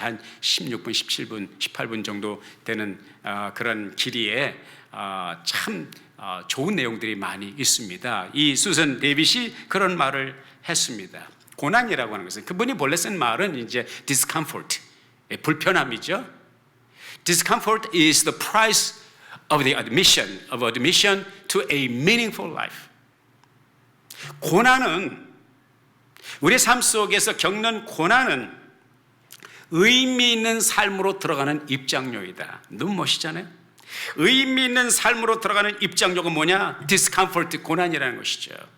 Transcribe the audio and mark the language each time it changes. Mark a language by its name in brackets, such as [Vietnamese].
[Korean] 한 16분, 17분, 18분 정도 되는 그런 길이에 참 좋은 내용들이 많이 있습니다. 이 수산 데이빗이 그런 말을 했습니다. 고난이라고 하는 것은, 그분이 본래 쓴 말은 이제 discomfort, 불편함이죠. [English] Discomfort is the price of the admission to a meaningful life. [Korean] 고난은, 우리의 삶 속에서 겪는 고난은 의미 있는 삶으로 들어가는 입장료이다. 너무 멋있잖아요. 의미 있는 삶으로 들어가는 입장료가 뭐냐? discomfort, 고난이라는 것이죠.